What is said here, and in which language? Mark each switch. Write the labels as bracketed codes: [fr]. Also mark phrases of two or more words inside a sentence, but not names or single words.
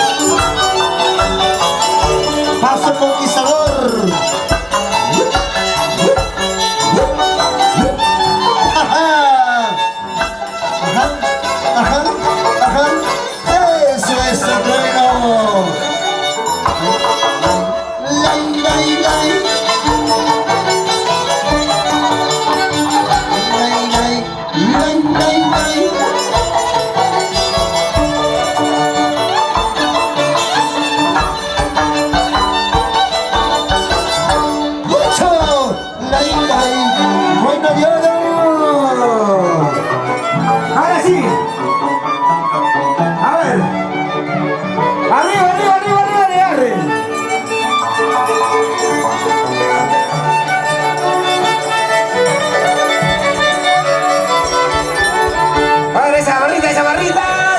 [es] Paso conquistador. Ajá. Ajá. Ajá. Ajá. Eso es el trueno. Lay, lay, lay. Lay, lay. Lay, lay, lay. ¡Mucho! Lay, lay. Trueno de oro. Ahora sí. A ver. Arriba, arriba, arriba, arriba, arriba. A ver, esa barrita, esas barritas.